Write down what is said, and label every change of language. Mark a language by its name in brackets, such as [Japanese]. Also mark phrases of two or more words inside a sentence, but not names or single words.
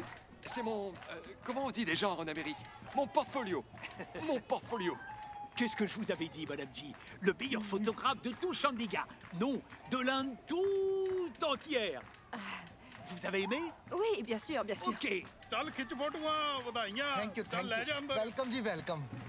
[French] C'est mon... comment on dit des genres en Amérique? Mon portfolio. Mon portfolio. Qu'est-ce que je vous avais dit, Madame G? Le meilleur photographe de tout Chandigarh. Non, de l'Inde tout entière. Vous avez aimé? Oui, bien sûr, bien sûr. Ok. [Punjabi] ਚੱਲ ਖਿੱਚ ਫੋਟੋਆਂ ਵਧਾਈਆਂ [English] thank you [Punjabi] ਚੱਲ ਲੈ ਜਾ ਅੰਦਰ [English] welcome जी welcome